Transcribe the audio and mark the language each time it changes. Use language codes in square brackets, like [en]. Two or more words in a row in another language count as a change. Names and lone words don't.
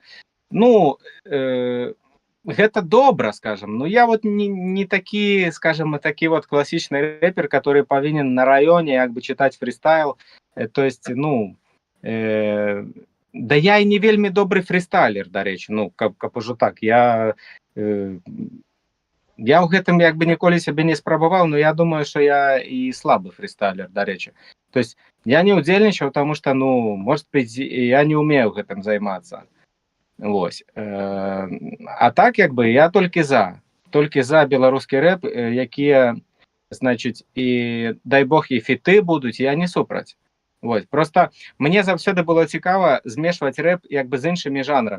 [be] Ну, гэта добра, скажем, но я вот не такі, скажем, такі вот класічны рэпер, который павінен на раёне як бы чытаць фрыстайл, [ru] то есть, [be] ну, да я і не вельмі добры фрыстайлер, дарэчы, ну, каб ужо так, я ў гэтым як бы ніколі сябе не спрабаваў, но я думаю, што я і слабы фрыстайлер, дарэчы. [ru] То есть [be] я не удзельнічаў, [ru] потому что, [be] ну, [ru] может быть, [be] я не умею гэтым займацца. Вось. А так, як бы, я толькі за беларускі рэп, якія, значыць, і дай бог і фіты будуць, я не супраць. Вось. Просто мне заўсёды было цікава змешваць рэп як бы з іншымі жанрамі.